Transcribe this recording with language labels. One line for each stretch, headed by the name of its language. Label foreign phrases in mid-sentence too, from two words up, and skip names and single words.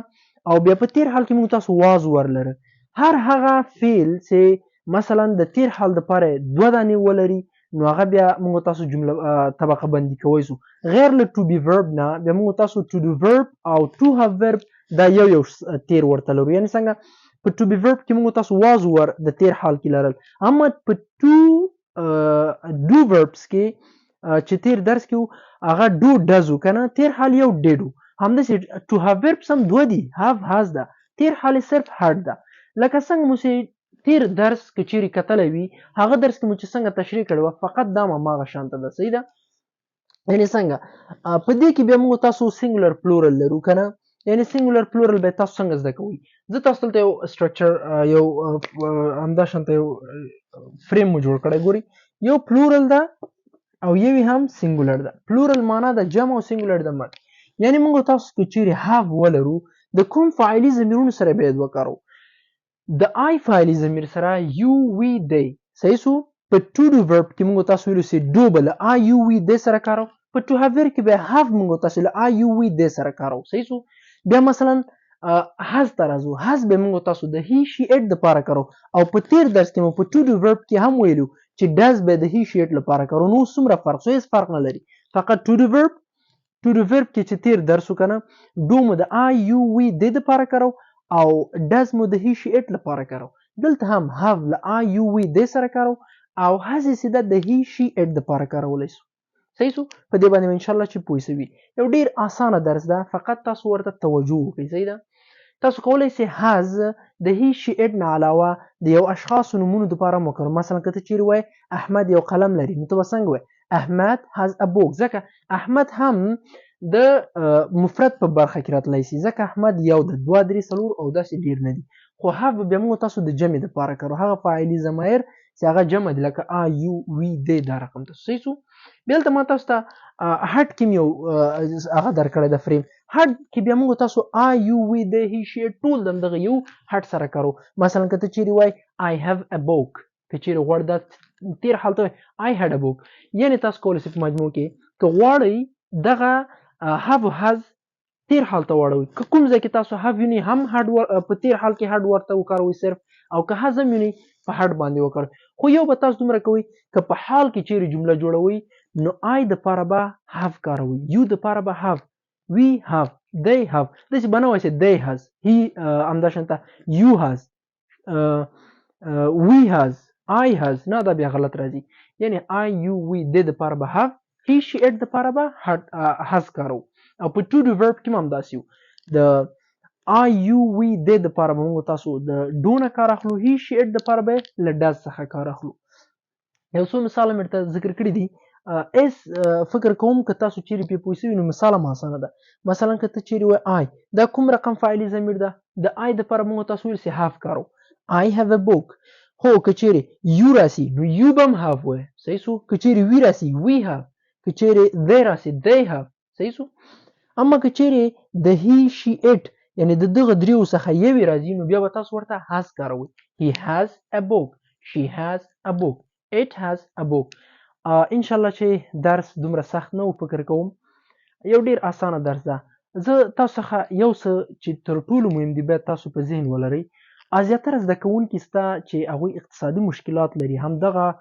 Pashto: او بیا په تیر حال کې موږ تاسو was ورلره. هر هغه فعل چې مثلا د تیر حال دپاره دوه دانې ولري نو هغه بیا موږ تاسو جمله طبقه بندي کوی سو. غیر له
English: to be verb
Pashto: نه بیا موږ تاسو
English: to do verb
Pashto: او
English: to have verb
Pashto: دا یو تیر ورته لرو. یعنی څنګه په
English: to be verb
Pashto: کې موږ تاسو was ور د تیر حال کې لرل، اما په
English: to do verbs
Pashto: کې چې تیر درس کې هغه
English: do does
Pashto: کنه تیر حال یو did. همداسې
English: to have verbs
Pashto: هم دوه دي،
English: have has
Pashto: ده، تیر حال صرف had ده. لکه څنګه مو چې تیر درس که چیرې کتلی وي هغه درس کې مو چې څنګه تشریح کړې وه فقط دا هماغه شانته ده. صحیح ده؟ یعنې څنګه په دې کې بیا موږ تاسو
English: singular plural
Pashto: لرو که نه، یعنې
English: singular plural
Pashto: به تاسو څنګه زده کوئ. زه تاسو دلته یو سټرکچر یو همداشانته یو فریم مو جوړ کړی. ګورئ یو پلورل ده او یوې هم سینګولر ده. پلورل معنا د جمع او سینګولر د مټ. یعنې موږ تاسو که چیرې have ولرو د کوم فاعلي ضمیرونو سره باید وکاروو؟ د I فاعلي ضمیر سره
English: you we they.
Pashto: صحیح سو په
English: to do verb
Pashto: کې موږ تاسو ویلو چې do به له
English: I you we they
Pashto: سره کارو، په
English: to have verb
Pashto: کې به have موږ تاسو له
English: I you we they
Pashto: سره کارو. صحیح سو بیا مثلا has ته راځو. has به موږ تاسو د
English: he she it
Pashto: دپاره کارو، او په تیر درس کې مو په
English: to do verb
Pashto: کې هم ویلو چې does به د
English: he she it
Pashto: لپاره کارو. نو څومره فرق سو؟ هیڅ فرق نه لري، فقط
English: to do verb
Pashto: کې چې تیر درس وکنه do مو د
English: I you we they
Pashto: دپاره کارو او does مو د
English: he she it
Pashto: لپاره کارو. دلته هم have له
English: I you we they
Pashto: سره کارو او has یې سیده د
English: he she it
Pashto: دپاره کارولی سو. صحیح سو په دې باندې انشاءالله چې پوه سوي. یو ډیر اسانه درس ده، فقط تاسو ورته توجه وکړئ. صحیح ده؟ تاسو کولی شئ has د
English: he she it
Pashto: نه علاوه د یو اشخاصو نومونو دپاره وکړو. مثلا که ته چیرې وایې احمد یو قلم لري نو ته به څنګه وایې احمد
English: has a book،
Pashto: ځکه احمد هم د مفرد په برخه کې راتلی شي، ځکه احمد یو د دوه درې څلور او داسې ډیر نه دي. خو have بیا موږ تاسو د جمع دپاره کارو، هغه فاعلي ضمایر چې هغه جمع دي لکه
English: I you we they
Pashto: دا رقم ته. صحیح سو بیا دلته ما تاسو ته هډ کې یو هغه درکړی د فریم. هډ کې بیا موږ تاسو
English: I you we they he she it
Pashto: ټول د همدغه یو هډ سره کارو. مثلا که ته چیرې وایې
English: I have a book
Pashto: که چیرې غواړئ دا تیر حال ته
English: I had a book
Pashto: یعنې تاسو کولی شئ په مجموع کې که غواړئ دغه
English: have has
Pashto: تیر حال ته واړوئ که کوم ځای کې تاسو have وینئ هم په تیر حال کې had ورته وکاروئ صرف او که has هم وینئ په had باندې وکاروئ خو یو به تاسو دومره کوئ که په حال کې چیرې جمله جوړوئ نو I دپاره به have کاروئ you دپاره به
English: have we have they have
Pashto: داسې به نه وایئ چې
English: they has he
Pashto: همداشانته
English: you has we has I has
Pashto: نه دا بیا غلط راځي یعنی
English: I you we they
Pashto: دپاره به have
English: he she it
Pashto: دپاره به has کارو او په
English: to do verb
Pashto: کې هم همداسې یو د
English: I you we they
Pashto: دپاره به موږ تاسو د do نه کار اخلو
English: he she it
Pashto: دپاره به له does څخه کار اخلو یو څو مثال مې درته ذکر کړي دي اس فکر کوم که تاسو چیرې پې پوه شوي نو مثال هم اسانه ده مثلا که ته چیرې وایې I دا کوم رقم فاعلي ضمیر ده د I دپاره موږ تاسو ویل چې have کارو
English: I have a book
Pashto: هو که چیرې you راسي نو you به هم have وایې صحیح شو که چیرې we راسي
English: we have
Pashto: که چیرې they راسي
English: they have
Pashto: صحیح شو اما که چیرې د
English: he she it
Pashto: یعنی د دغه دریو څخه یوې راځي نو بیا به تاسو ورته has کاروئ
English: he has a book she has a book
Pashto: it has a book انشاءالله چې درس دومره سخت نه و فکر کوم یو ډیر اسانه درس ده زه تاسو څخه یو څه چې تر ټولو مهم دي باید تاسو په ذهن ولرئ زیاتره زده کوونکي سته چې هغوی اقتصادي مشکلات لري همدغه